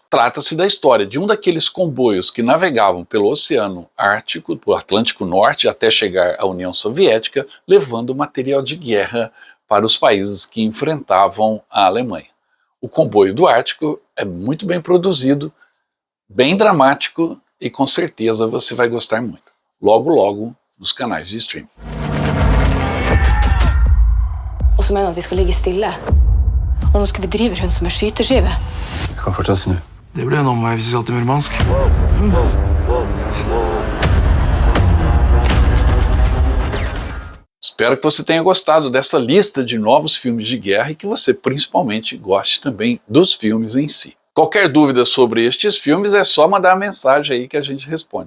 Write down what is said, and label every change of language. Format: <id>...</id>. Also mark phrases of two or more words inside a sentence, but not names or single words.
<pt>Trata-se da história de um daqueles comboios que navegavam pelo Oceano Ártico, pelo Atlântico Norte, até chegar à União Soviética, levando material de guerra para os países que enfrentavam a Alemanha. O Comboio do Ártico é muito bem produzido, bem dramático e com certeza você vai gostar muito. Logo, logo, nos canais de streaming.</pt> <no>Og så mener vi skal ligge stille. Og nå skal vi drive rundt som en skyteskive. Vi kan fortsatt snu. Det blir en omvei hvis vi skal til Murmansk.</no> <pt>Espero que você tenha gostado dessa lista de novos filmes de guerra e que você principalmente goste também dos filmes em si. Qualquer dúvida sobre estes filmes é só mandar uma mensagem aí que a gente responde.</pt>